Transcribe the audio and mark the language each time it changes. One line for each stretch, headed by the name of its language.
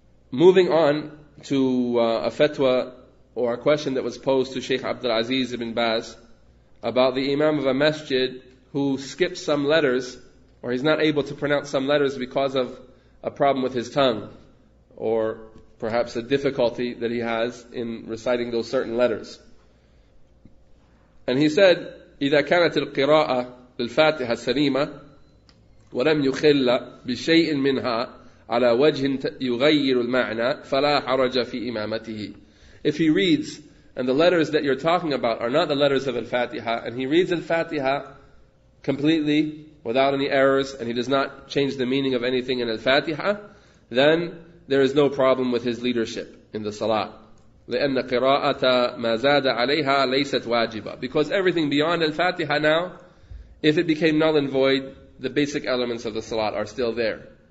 English: Moving on to a fatwa or a question that was posed to Shaykh Abdul Aziz ibn Baz about the imam of a masjid who skips some letters, or he's not able to pronounce some letters because of a problem with his tongue, or perhaps a difficulty that he has in reciting those certain letters. And he said,
Arabic: إذا كانت القراءة للفاتحة سليمة ولم يخل بشيء منها على وجه يغير المعنى فلا حرج في إمامته.
English: If he reads, and the letters that you're talking about are not the letters of al-Fatiha, and he reads al-Fatiha completely without any errors, and he does not change the meaning of anything in al-Fatiha, then there is no problem with his leadership in the salah.
Arabic: لأن قراءة ما زاد عليها ليست واجبة.
English: Because everything beyond al-Fatiha now, if it became null and void, the basic elements of the salat are still there.